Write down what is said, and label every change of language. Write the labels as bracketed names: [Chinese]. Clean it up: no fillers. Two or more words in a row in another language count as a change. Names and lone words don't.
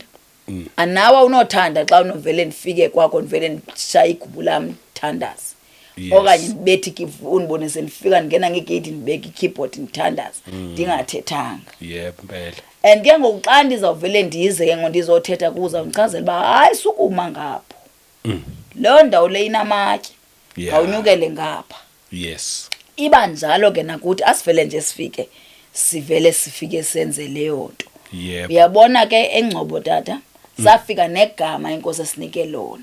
[Xhosa] Anawa unothanda xa unovele ndifike kwakho ndivele ndishaya igubu lami thandaza. Okanye ndibethi unibone sendifika ndingena ngegate ndibeka ikeyboard ndithandaza ndingathethanga. Yebo impela. And ke ngoku xa ndizawuvele ndize ke ngondizothetha kuza ndichazela ba hayi sukuma ngapho. Leyo ndawo le inamatye. Awunyukele ngapha. Yes. Iba njalo ke nakuthi asivele nje sifike sivele sifike senze leyo nto. Yebo. Uyabona ke engcobo tata safika negama inkosi esinike lona.